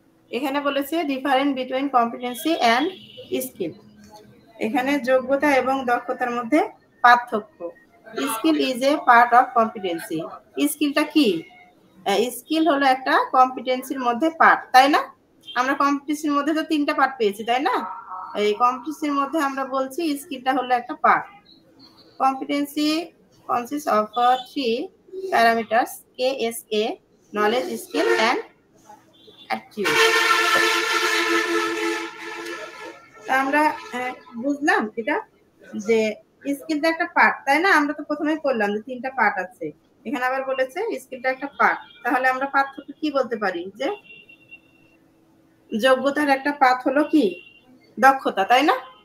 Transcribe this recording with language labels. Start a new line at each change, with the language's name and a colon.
Bangla: এখানে বলেছে
English: difference between competency and skill,
Bangla: এখানে যোগ্যতা এবং দক্ষতার মধ্যে পার্থক্য।
English: skill is a part of competency,
Bangla: স্কিলটা কি? স্কিল হলো একটা কম্পিটেন্সির মধ্যে পার্ট, তাই না? আমরা কম্পিটেন্সির মধ্যে তো 3টা পার্ট পেয়েছি, তাই না? এই কম্পিটেন্সির মধ্যে আমরা বলছি স্কিলটা হলো একটা part.
English: Competency consists of 3 parameters, KSA, knowledge, skill and attitude.
Bangla: আমরা বুঝলাম এটা যে স্কিলটা একটা পার্ট, তাই না? আমরা তো প্রথমেই বললাম যে 3টা পার্ট আছে, এখানে আবার বলেছে স্কিলটা একটা পার্ট। তাহলে আমরা পার্থক্য কি বলতে পারি, যে যোগ্যতার একটা পার্ট হলো কি দক্ষতা, তাই না?